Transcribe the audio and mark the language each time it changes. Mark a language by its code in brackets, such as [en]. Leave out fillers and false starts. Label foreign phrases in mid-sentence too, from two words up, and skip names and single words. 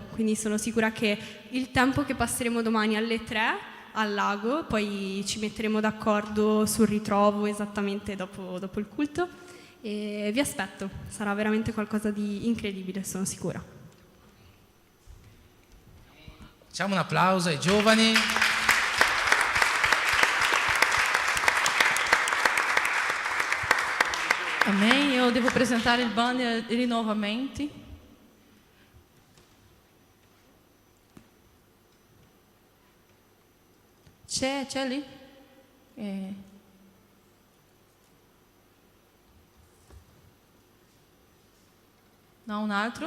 [it] Quindi sono sicura che il tempo che passeremo domani alle 3 al lago, poi ci metteremo d'accordo sul ritrovo esattamente dopo il culto, e vi aspetto, sarà veramente qualcosa di incredibile, sono sicura. Facciamo un applauso ai giovani. [pt] Amém. Eu devo apresentar [it] il banner rinnovamenti. C'è lì? No, un altro?